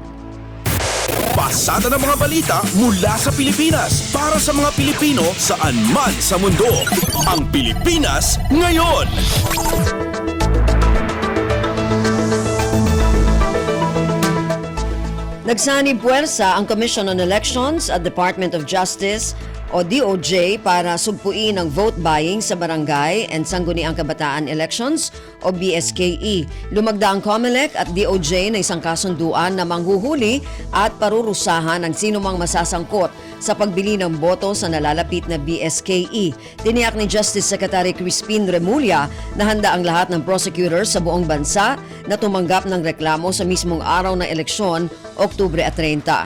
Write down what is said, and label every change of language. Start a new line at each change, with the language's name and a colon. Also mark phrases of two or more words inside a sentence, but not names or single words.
Filipino: Pasada ng mga balita mula sa Pilipinas para sa mga Pilipino saan man sa mundo. Ang Pilipinas ngayon. Nagsanib puwersa ang Commission on Elections at Department of Justice o DOJ para sugpuin ang
English: vote buying
Filipino: sa barangay and sangguniang kabataan elections o BSKE. Lumagda ang COMELEC at DOJ na isang kasunduan na manghuhuli at parurusahan ang sinumang masasangkot sa pagbili ng boto sa nalalapit na BSKE. Tiniyak ni Justice Secretary Crispin Remulla na handa ang lahat ng prosecutors sa buong bansa na tumanggap ng reklamo sa mismong araw ng eleksyon, Oktubre 30.